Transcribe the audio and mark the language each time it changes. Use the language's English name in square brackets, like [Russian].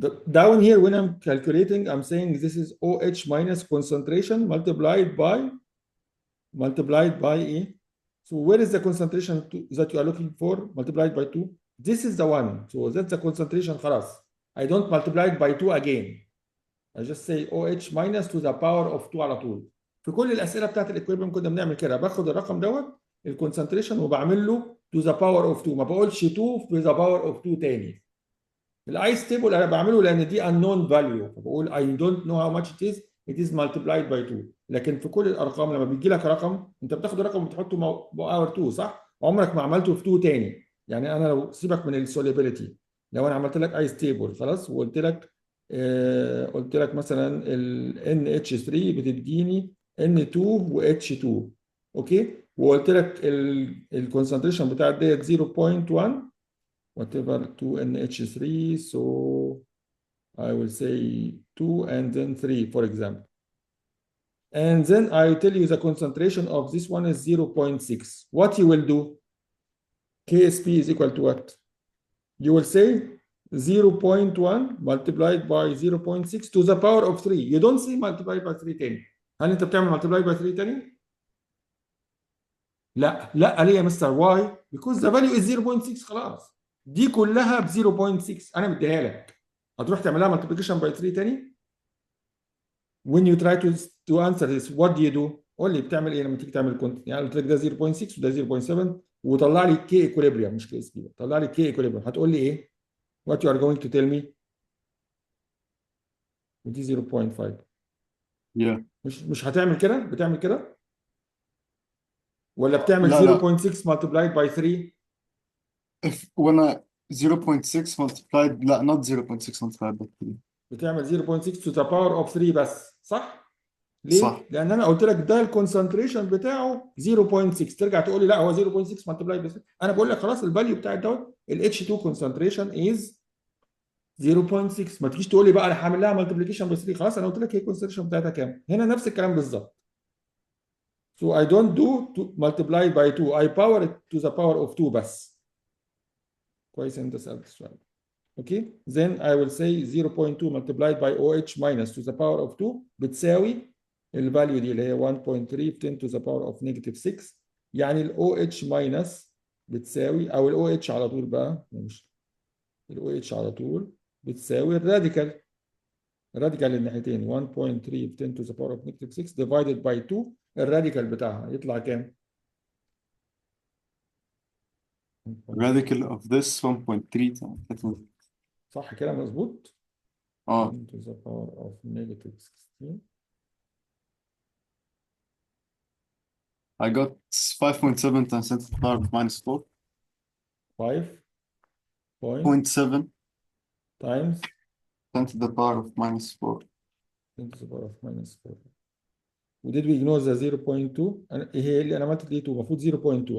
[English] Down here, when I'm calculating, I'm saying this is OH minus concentration multiplied by E. So where is the concentration that you are looking for multiplied by 2? This is the one. So that's the concentration. [Arabic] خلاص. [English] I don't multiply it by 2 again. I just say OH minus to the power of 2 [Arabic] على طول. في كل الأسئلة بتاعت الإكويبريم كنا بنعمل كده، باخد الرقم دوت الكونسنتريشن وبعمل له [English] to the power of 2، [Arabic] ما بقولش 2 to the power of 2 تاني. الايس تيبل انا بعمله لان دي unknown value، فبقول I don't know how much it is multiplied by 2. لكن في كل الارقام لما بيجي لك رقم انت بتاخد الرقم وبتحطه باور 2 صح؟ عمرك ما عملته في 2 تاني. يعني انا لو سيبك من السوليبيليتي، لو انا عملت لك ايس تيبل خلاص وقلت لك قلت لك مثلا ال NH3 بتديني N2 و H2 اوكي، وقلت لك الكونسنتريشن بتاعت ديت 0.1 [English] whatever 2NH3, so I will say 2 and then 3 for example, and then I tell you the concentration of this one is 0.6. What you will do, KSP is equal to what? You will say 0.1 multiplied by 0.6 to the power of 3. You don't say multiplied by 3 [Arabic] تاني. هل انت بتعمل [English] multiplied by 3 [Arabic] تاني؟ لا ليه يا مستر؟ [English] why? Because the value is 0.6 [Arabic] خلاص. دي كلها ب 0.6 انا مديها لك. هتروح تعملها [English] multiplication by 3 [Arabic] تاني؟ [English] When you try to answer this, what do you do? [Arabic] قول لي بتعمل ايه لما تيجي تعمل كنت؟ يعني قلت لك ده 0.6 وده 0.7 وطلع لي كي ايكوليبريم مش كي اس بي، طلع لي كي ايكوليبريم، هتقول لي ايه؟ [English] What you are going to tell me؟ [Arabic] ودي 0.5. [English] Yeah. [Arabic] مش هتعمل كده؟ بتعمل كده؟ ولا بتعمل لا [English] 0.6 multiplied by 3؟ when I 0.6 multiplied not 0.6 multiplied by 3. [Arabic] بتعمل 0.6 [English] to the power of 3 [Arabic] بس صح؟ ليه؟ صح. لأن أنا قلت لك ده الكونسنتريشن بتاعه 0.6، ترجع تقول لي لا هو 0.6 [English] multiplied by 3. [Arabic] أنا بقول لك خلاص الفاليو بتاع دوت ال [English] H2 concentration is 0.6. [Arabic] ما تجيش تقول لي بقى انا هعمل لها مالتيبليكيشن ب 3. خلاص انا قلت لك هي الكونسنتريشن بتاعتها كام؟ هنا نفس الكلام بالظبط. [English] So I don't do to multiply by 2. I power it to the power of 2 [Arabic] بس. كويس انت سألت السؤال. [English] Okay. Then I will say 0.2 multiplied by OH minus to the power of 2 [Arabic] بتساوي الفاليو دي اللي هي 1.3 في [English] 10 to the power of negative 6. [Arabic] يعني ال OH minus بتساوي او ال OH على طول بقى، مش ال OH على طول بتساوي الراديكال الناحيتين 1.3 في 10 [English] to the power of negative 6 divided by 2. [Arabic] الراديكال بتاعها يطلع كام؟ [English] radical of this 1.3 [Arabic] صح كده مظبوط؟ [English] 10 to the power of negative 16. I got 5.7 times 10 to the power of minus 4. 5.7 times 10 to the power of minus 4. 10 to the power of minus 4. وديد we ignore the 0.2. [Arabic] هي اللي انا عملت دي 2 المفروض 0.2.